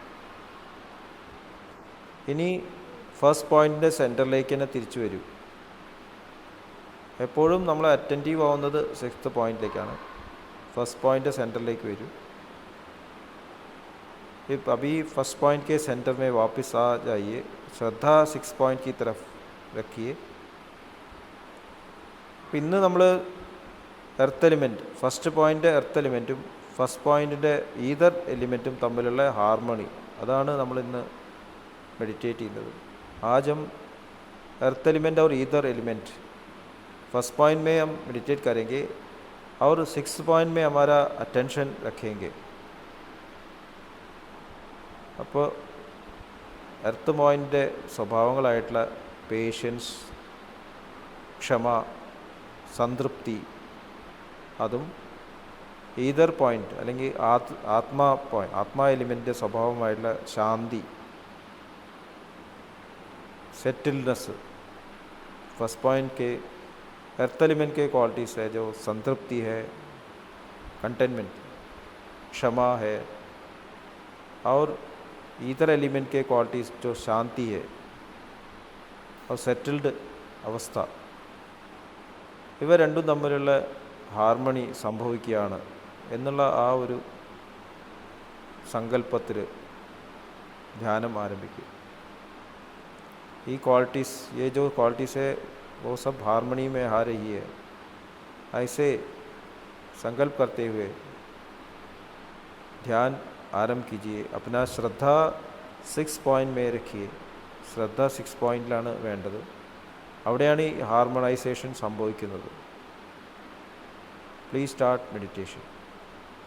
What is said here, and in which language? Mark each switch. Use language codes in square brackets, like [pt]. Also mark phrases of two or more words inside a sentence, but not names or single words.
[ml] ഇനി [en] first point center [ml] തന്നെ തിരിച്ചു വരും. എപ്പോഴും നമ്മൾ അറ്റൻറ്റീവ് ആവുന്നത് 6th പോയിൻറ്റിലേക്കാണ്. [en] first point center [hi] लेके वरू. अभी [en] first point [hi] के सेंटर में वापस आ जाइए. श्रद्धा 6 पॉइंट की तरफ रखिए. [ml] ഇന്ന് നമ്മൾ [en] earth element, first point earth element first point ether element [ml] തമ്മിലുള്ള ഹാർമണി, അതാണ് നമ്മളിന്ന് मेडिटेट ചെയ്യുന്നത്. [hi] आज हम [en] earth element [hi] और [en] ether element first point [hi] में हम मेडिटेट करेंगे और 6th पॉइंट में हमारा अटेंशन रखेंगे. [ml] അപ്പോൾ എർത്ത് പോയിൻ്റിൻ്റെ സ്വഭാവങ്ങളായിട്ടുള്ള പേഷ്യൻസ്, ക്ഷമ, സംതൃപ്തി, അതും [en] ether point [ml] അല്ലെങ്കിൽ ആത്മാ എലിമെൻറ്റിൻ്റെ സ്വഭാവമായിട്ടുള്ള ശാന്തി, [hi] सेटलनेस, [en] first point [hi] के [en] earth element [hi] के क्वालिटीज़ है जो संतृप्ति है, कंटेनमेंट, क्षमा है, और [en] ether element [hi] के क्वालिटीज़ जो शांति है और सेटल्ड [ml] അവസ്ഥ, ഇവ രണ്ടും തമ്മിലുള്ള ഹാർമണി സംഭവിക്കുകയാണ് എന്നുള്ള ആ ഒരു സങ്കല്പത്തിൽ ധ്യാനം ആരംഭിക്കും. [hi] ये क्वालिटीज़, ये जो क्वालिटीज़ है वो सब हारमोनी में आ रही है. ऐसे संकल्प करते हुए ध्यान आरंभ कीजिए. अपना श्रद्धा 6 पॉइंट में रखिए. [ml] श्रद्धा 6 പോയിൻറ്റിലാണ് വേണ്ടത്. അവിടെയാണ് ഈ ഹാർമണൈസേഷൻ സംഭവിക്കുന്നത്. [en] please start meditation.